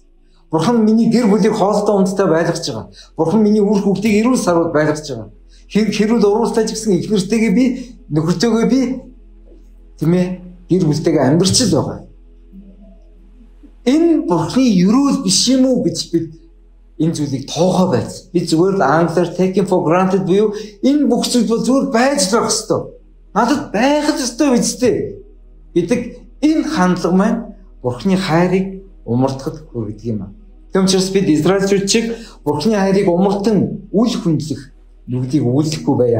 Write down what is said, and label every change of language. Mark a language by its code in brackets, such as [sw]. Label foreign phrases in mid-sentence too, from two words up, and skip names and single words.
[mn] Бурхан миний гэр бүлийг хоолтой ундтай байлгаж байгаа. Бурхан миний үр хүүхдийг эрүүл сарууд байлгаж байгаа. Хэрүүл уруултай ч гэсэн их нэртэйгээ би нөхөртөөгөө би тийм ээ гэр бүлтэйгээ амьдарч л байгаа. Энэ Бурханы ерөөл биш юм уу гэж бид энэ зүйлийг тоохоо байж. Би зүгээр л англиар [en] taken for granted [mn] буюу энэ бүх зүйл бол зүгээр байж л байх ёстой. Надад байх л ёстой үстэй гэдэг энэ хандлага маань Бурханы хайрыг умартахад хүргэдэг юм аа. Тэгм учраас бид Израильчууд чиг Бурханы хайрыг умартан үл хүндлэх нүглийг үүлдэхгүй байя.